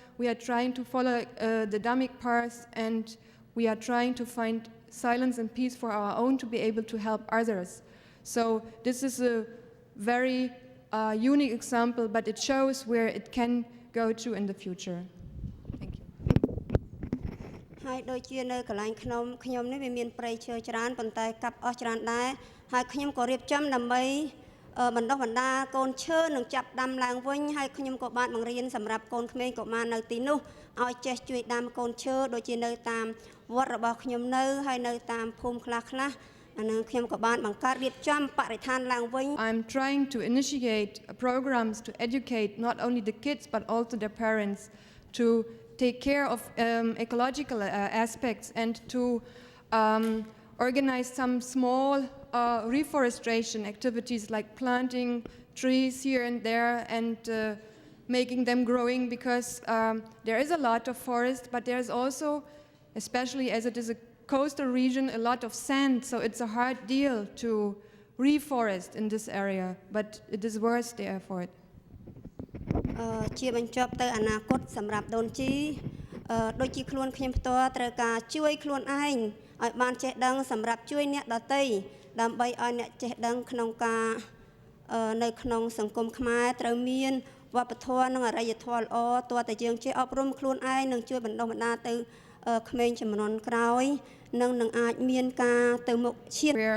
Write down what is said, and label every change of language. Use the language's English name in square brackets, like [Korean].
[English] We are trying to follow the Dhammic path, and we are trying to find silence and peace for our own to be able to help others. So this is a very unique example, but it shows where it can go to in the future. Thank you. [Khmer] ហើយដូចជានៅកន្លែងខ្ញុំនេះវាមានព្រៃឈើច្រើនប៉ុន្តែកាប់អស់ច្រើនដែរហើយខ្ញុំក៏រៀបចំដើម្បីបណ្ដុះបណ្ដាលកូនឈើនឹងចាប់ដាំឡើងវិញហើយខ្ញុំក៏បានបង្រៀនសម្រាប់កូនក្មេងកុមារនៅទីនោះឲ្យចេះជួយដាំកូនឈើដូចជានៅតាមវត្តរបស់ខ្ញុំនៅហើយនៅតាមភូមិខ្លះអានឹងខ្ញុំក៏បានបង្កើតរៀបចំបរិស្ថានឡើងវិញ [English] I'm trying to initiate programs to educate not only the kids but also their parents to take care of ecological aspects and to organize some small reforestation activities like planting trees here and there and making them growing, because there is a lot of forest, but there is also, especially as it is a coastal region, a lot of sand, so it's a hard deal to reforest in this area, but it is worth the effort. [Khmer] ជាបញ្ចប់ទៅអនាគតសម្រាប់ដូនជីដូចជាខ្លួនខ្ញុំផ្ទាល់ត្រូវការជួយខ្លួនឯងឲ្យបានចេះដឹងសម្រាប់ជួយអ្នកដទៃដើម្បីឲ្យអ្នកចេះដឹងក្នុងការនៅក្នុងសង្គមខ្មែរត្រូវមានវប្បធម៌និងអរិយធម៌ល្អតើតែយើងចេះអប់រំខ្លួនឯងនិងជួយបណ្ដុះបណ្ដាលទៅក្មេងជំនាន់ក្រោយនិងនឹងអាចមានការទៅមុខឈាន